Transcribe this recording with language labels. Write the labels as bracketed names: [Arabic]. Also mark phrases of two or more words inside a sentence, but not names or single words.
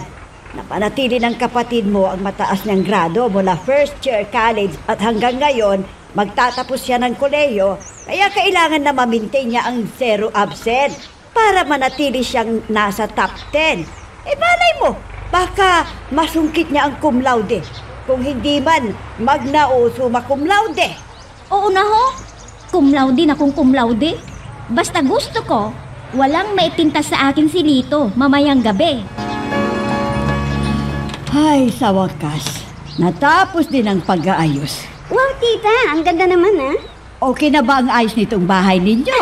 [Filipino] Napanatili ng kapatid mo ang mataas niyang grado mula [English] first year college [Filipino] at hanggang ngayon, magtatapos siya ng kolehiyo, kaya kailangan na ma-maintain niya ang [English] zero absent [Filipino] para manatili siyang nasa top 10. Eh malay mo, baka masungkit niya ang [Latin] cum laude. [Filipino] Kung hindi man, [Latin] magna o summa cum laude. [Filipino] Oo na ho. [Latin] Cum laude [Filipino] na kung [Latin] cum laude. [Filipino] Basta gusto ko, walang maitintas sa akin si Lito mamayang gabi. Ay, sa wakas, natapos din ang pag-aayos. Wow, tita, ang ganda naman ah. Okay na ba ang ayos nitong bahay ninyo?